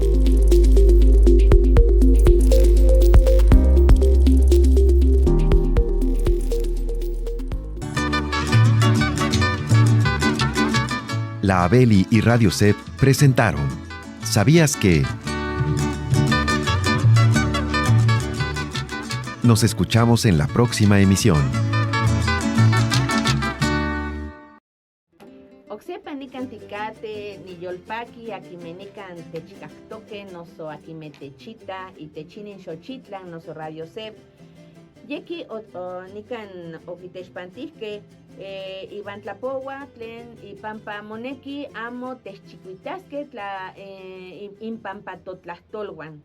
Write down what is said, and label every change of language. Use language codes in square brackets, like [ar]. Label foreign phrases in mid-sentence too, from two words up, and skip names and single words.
[es] La Abeli y Radio CEP presentaron ¿Sabías qué? Nos escuchamos en la próxima emisión. [nhe] Oxepa nican ticate, ni yolpaki, akimenican techicactoque, noso akimetechita, y techinin xochitlan, noso Radio CEP. Yeki nican okitechpantisque, Iván Tlapowa, tlen y pampa moneki, amo techchicuitasque, impampa totlastolwan.